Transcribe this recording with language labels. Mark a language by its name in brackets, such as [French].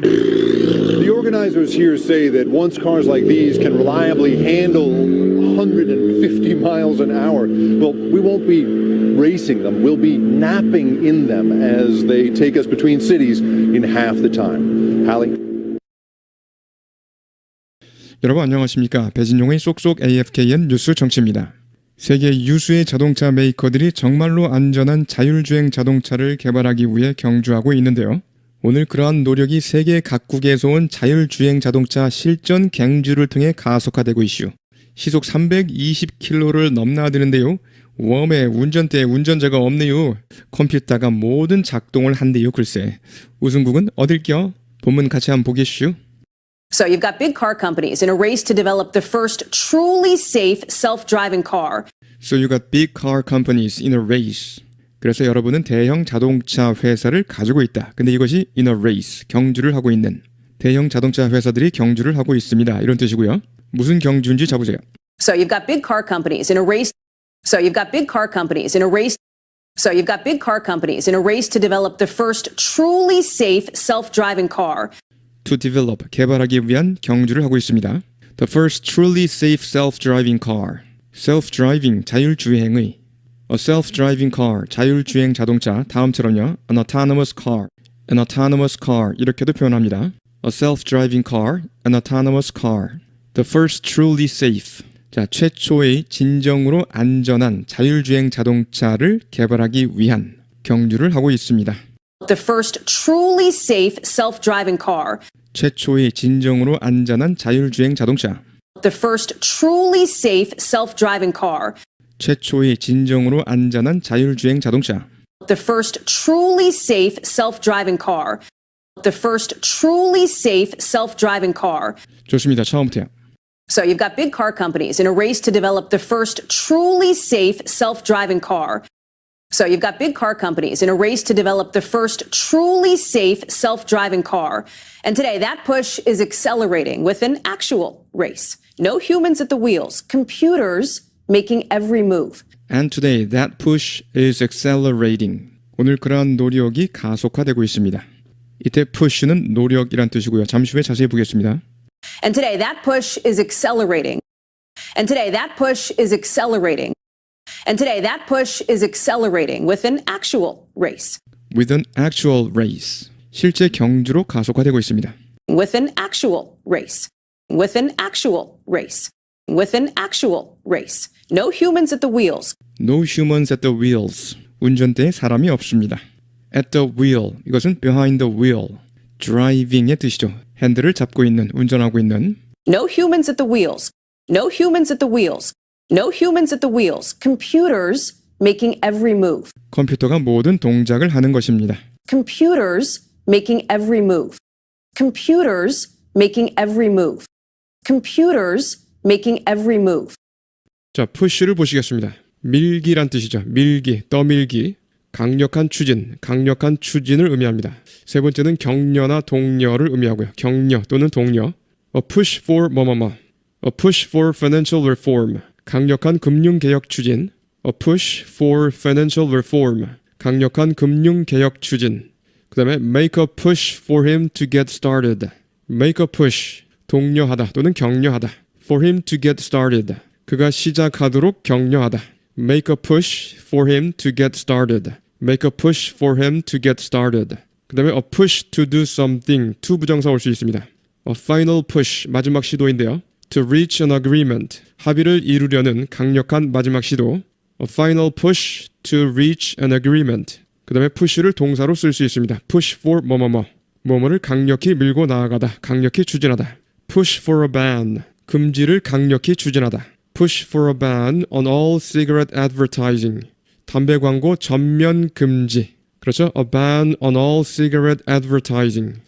[English] The organizers here say that once cars like these can reliably handle 150 miles an hour, well, we won't be racing them. We'll be napping in them as they take us between cities in half the time. Hallie? [Korean] 여러분 안녕하십니까? 배진용의 쏙쏙 AFKN 뉴스 정치입니다. 세계 유수의 자동차 메이커들이 정말로 안전한 자율주행 자동차를 개발하기 위해 경주하고 있는데요. 오늘 그러한 노력이 세계 각국에서 온 자율주행 자동차 실전 경주를 통해 가속화되고 이슈. 시속 320km를 넘나드는데요. 웜에 운전대에 운전자가 없네요. 컴퓨터가 모든 작동을 한대요. 글쎄. 우승국은 어딜겨? 본문 같이 한번 보겠슈. [English] So you've got big car companies in a race to develop the first truly safe self-driving car. So you got big car companies in a race. [Korean] 그래서 여러분은 대형 자동차 회사를 가지고 있다. 근데 이것이 [English] in a race, [Korean] 경주를 하고 있는. 대형 자동차 회사들이 경주를 하고 있습니다. 이런 뜻이고요. 무슨 경주인지 잡으세요. [English] So you've got big car companies in a race So you've got big car companies in a race. So you've got big car companies in a race to develop the first truly safe self-driving car. To develop, [Korean] 개발하기 위한 경주를 하고 있습니다. [English] The first truly safe self-driving car. Self-driving, [Korean] 자율주행의. [English] A self-driving car, [Korean] 자율주행 자동차. 다음처럼요. [English] An autonomous car. An autonomous car [Korean] 이렇게도 표현합니다. [English] A self-driving car, an autonomous car. The first truly safe. [Korean] 자, 최초의 진정으로 안전한 자율주행 자동차를 개발하기 위한 경주를 하고 있습니다. [English] The first truly safe self-driving car. [Korean] 최초의 진정으로 안전한 자율주행 자동차. [English] The first truly safe self-driving car. [Korean] 최초의 진정으로 안전한 자율주행 자동차. [English] The first truly safe self-driving car. The first truly safe self-driving car. [Korean] 좋습니다. 처음부터요. [English] So you've got big car companies in a race to develop the first truly safe self-driving car. So you've got big car companies in a race to develop the first truly safe self-driving car. And today that push is accelerating with an actual race. No humans at the wheels, computers making every move. And today that push is accelerating. [Korean] 오늘 그러한 노력이 가속화되고 있습니다. 이때 push는 노력이란 뜻이고요. 잠시 후에 자세히 보겠습니다. [English] And today that push is accelerating. And today that push is accelerating. And today that push is accelerating with an actual race. With an actual race. [Korean] 실제 경주로 가속화되고 있습니다. [English] With an actual race. With an actual race. With an actual race. No humans at the wheels. No humans at the wheels. [Korean] 운전대에 사람이 없습니다. [English] At the wheel. [Korean] 이것은 [English] behind the wheel. [Korean] driving의 뜻이죠. 핸들을 잡고 있는, 운전하고 있는. [English] No humans at the wheels. No humans at the wheels. No humans at the wheels. Computers making every move. [Korean] 컴퓨터가 모든 동작을 하는 것입니다. [English] Computers making every move. Computers making every move. Computers making every move. [Korean] 자, push를 보시겠습니다. 밀기란 뜻이죠. 밀기, 떠밀기. 강력한 추진을 의미합니다. 세 번째는 격려나 독려를 의미하고요. 격려 또는 독려. [English] A push for [Korean] 뭐뭐뭐. [English] A push for financial reform. [Korean] 강력한 금융개혁 추진. [English] A push for financial reform. [Korean] 강력한 금융개혁 추진. 그 다음에 [English] make a push for him to get started. make a push. [Korean] 독려하다 또는 격려하다. [English] for him to get started. [Korean] 그가 시작하도록 격려하다. [English] make a push for him to get started. make a push for him to get started. [Korean] 그 다음에 [English] a push to do something. [Korean] to 부정사 올 수 있습니다. [English] a final push. [Korean] 마지막 시도인데요. [English] to reach an agreement. [Korean] 합의를 이루려는 강력한 마지막 시도. [English] a final push to reach an agreement. [Korean] 그 다음에 push를 동사로 쓸 수 있습니다. [English] push for [Korean] 뭐뭐뭐. 뭐뭐를 강력히 밀고 나아가다. 강력히 추진하다. [English] push for a ban. [Korean] 금지를 강력히 추진하다. [English] push for a ban on all cigarette advertising. [Korean] 담배 광고 전면 금지. 그렇죠? [English] A ban on all cigarette advertising.